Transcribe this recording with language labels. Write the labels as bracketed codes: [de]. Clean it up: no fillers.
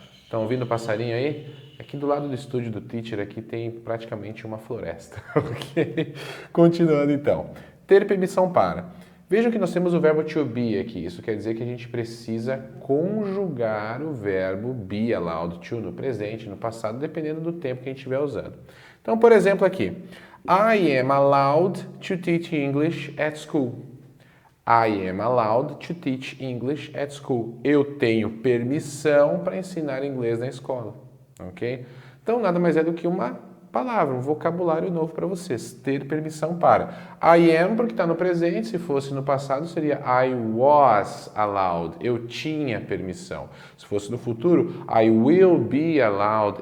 [pt] Estão ouvindo o passarinho aí? Aqui do lado do estúdio do teacher aqui tem praticamente uma floresta, ok? Continuando então. Ter permissão para. Vejam que nós temos o verbo to be aqui. Isso quer dizer que a gente precisa conjugar o verbo be allowed to no presente, no passado, dependendo do tempo que a gente estiver usando. Então, por exemplo, aqui. [en] I am allowed to teach English at school. I am allowed to teach English at school. [pt] Eu tenho permissão para ensinar inglês na escola. Ok? Então, nada mais é do que uma palavra, um vocabulário novo para vocês. Ter permissão para. I am, porque está no presente, se fosse no passado, seria [en] I was allowed. [pt] Eu tinha permissão. Se fosse no futuro, [en] I will be allowed.